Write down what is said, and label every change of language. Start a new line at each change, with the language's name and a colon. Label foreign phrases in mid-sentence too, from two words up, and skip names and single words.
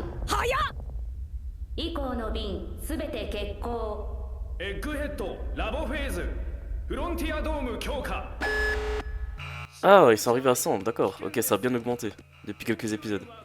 Japanese: 早っ以降の便すべて欠航エッグヘッドラボフェーズフロンティアドーム強化
French: Ah, ils sont arrivés à 100, d'accord. Ok, ça a bien augmenté depuis quelques épisodes.